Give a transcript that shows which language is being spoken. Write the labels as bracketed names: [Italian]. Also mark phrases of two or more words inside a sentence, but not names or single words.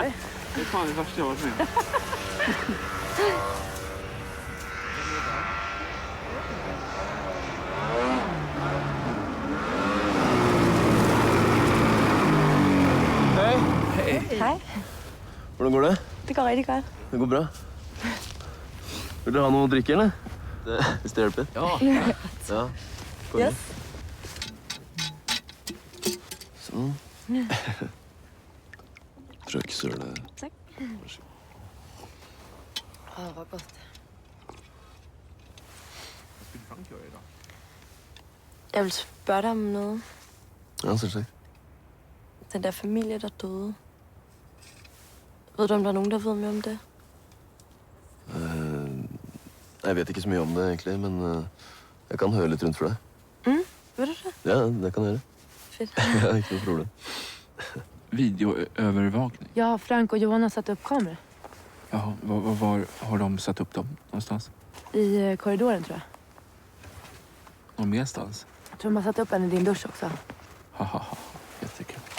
[Swedish] Det är fan det värsta jag har varit med. Hej. [Danish] Hvordan går det? Det går rigtig godt. [Swedish] Det går bra. [Norwegian] Vil du ha noe å drikke, eller? Hvis det hjelper. Ja. Ja. Yes. Sånn. Trøkksøle. [Swedish] Tack. Vad gott. [Danish] Jeg vil spørge dig om noget. [Norwegian] Ja, selvsagt. [Danish] Den der familie, der døde. Ved du, om der er nogen, der ved mere om det? [Norwegian] Jeg vet ikke så mye om det, egentlig, men jeg kan høre litt rundt for deg. [Danish] Ved du det? [Norwegian] Ja, det kan jeg gjøre. [Danish] Fedt. [Norwegian] Ja, ikke noe problem. [Swedish] Videoövervakning. Ja, Frank och Johan har satt upp kameror. Jaha, var har de satt upp dem någonstans? I korridoren tror jag. Någon merstans? Jag tror de har satt upp en i din dusch också. Haha, jättekul.